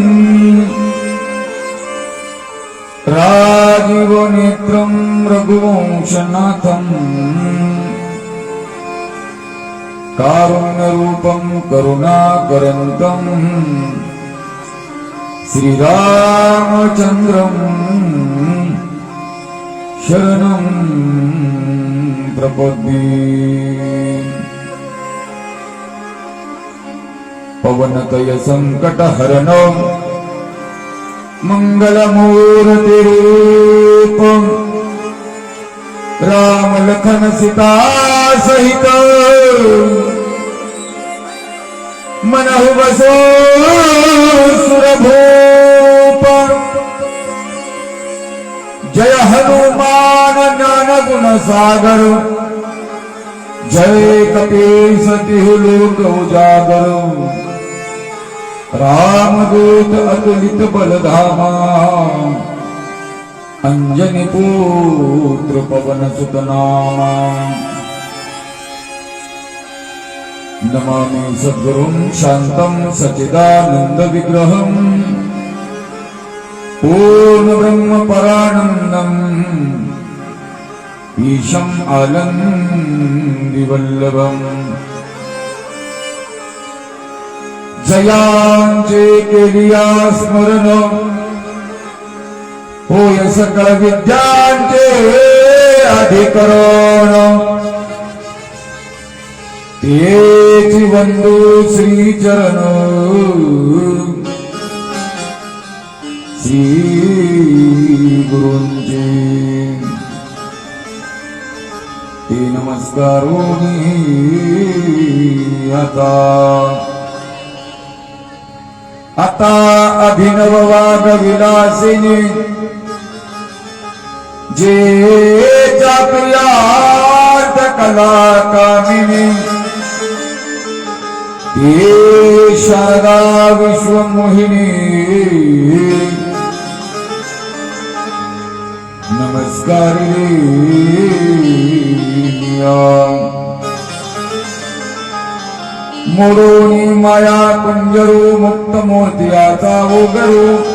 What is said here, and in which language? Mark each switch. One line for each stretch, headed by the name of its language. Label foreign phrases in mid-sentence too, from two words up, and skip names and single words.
Sanskrit: राजीवनेत्रं रघुवंशनाथं कारुण्यरूपं करुणाकरन्तं श्रीरामचन्द्रं शरणं प्रपद्ये।
Awadhi: पवनतय संकटहरणो मंगलमूर्तिरूपं राम लखन सीता सहित मनहु बसो सुरभूप। जय हनुमान ज्ञान गुण सागर जय कपीस तिहु लोक उजागर। रामदूत अतुलित बलधामा अंजनी पुत्र पवन सुत नामा।
Sanskrit: नमामि सद्गुरुं शान्तं सच्चिदानन्द विग्रहं पूर्ण ब्रह्म परानन्दम् ईशं आनन्दिवल्लभम्।
Marathi: जयांचे केलिया स्मरण होय सकळ विद्यांचे अधिकरण। तेची वंदू श्रीचरण श्री गुरूंचे ते नमस्कारोनी आता अभिनव वाग विलासिनी जे प्रियार्थ कला कामिनी ते शारदा विश्वमोहिनी नमस्कारिणी मोडोनी माया कुंजरू मुक्त मोर्त्याचा ओगरू